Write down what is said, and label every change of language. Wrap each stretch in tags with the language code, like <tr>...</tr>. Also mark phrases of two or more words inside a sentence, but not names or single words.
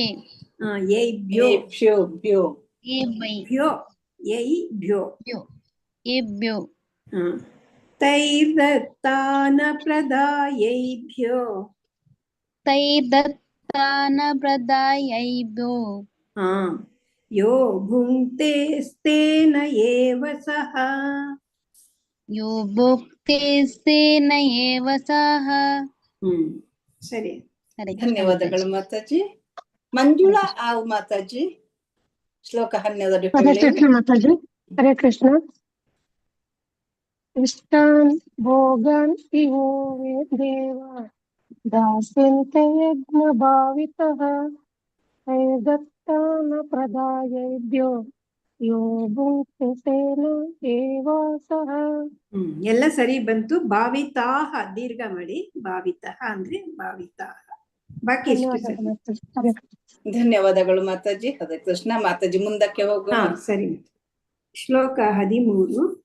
<sa>ಯೈಭ್ಯೋ ಭ್ಯೋ ಭ್ಯೋ ಯೈಭ್ಯೋ. ಏಭ್ಯೋ. ತೈರ್ದತ್ತಾನ ಪ್ರದಾಯೇಭ್ಯೋ. ತೈರ್ದತ್ತಾನ ಪ್ರದಾಯೇಭ್ಯೋ. ಯೋ ಭುಂಕ್ತೆ ಸ್ಥೇನ ಏವ ಸಹ. ಯೋ ಭುಕ್ತೆ ಸ್ಥೇನ ಏವ ಸಹ.</sa> <kn>ಸರಿ. ಧನ್ಯವಾದಗಳು ಮಾತಾಜಿ. ಮಂಜುಳಾ ಆವ್ ಮಾತಾಜಿ ಶ್ಲೋಕ 12 ಹರೇ ಹೇಳಿ. ಕೃಷ್ಣ ಮಾತಾಜಿ.</kn> <sa>ಹರೇ ಕೃಷ್ಣ. ಇಷ್ಟಾನ್ ಭೋಗಾನ್ ಹಿ ವೋ ದೇವಾ ದಾಸ್ಯಂತೆ ಯಜ್ಞ ಭಾವಿತಃ ತೈರ್ದತ್ತಾನ ಪ್ರದಾಯೇಭ್ಯೋ ಯೋ ಭುಂಕ್ತೆ ಸೇನ ಏವ ಸಹ.</sa> <kn>ಎಲ್ಲ ಸರಿ ಬಂತು. ಭಾವಿತಾಹ ದೀರ್ಘ ಮಾಡಿ, ಭಾವಿತಃ ಅಂದ್ರೆ ಭಾವಿತಾಹ. ಬಾಕಿ ಧನ್ಯವಾದಗಳು ಮಾತಾಜಿ. ಹರೇ ಕೃಷ್ಣ ಮಾತಾಜಿ. ಮುಂದಕ್ಕೆ ಹೋಗೋಣ. ಸರಿ. ಶ್ಲೋಕ 13.</kn>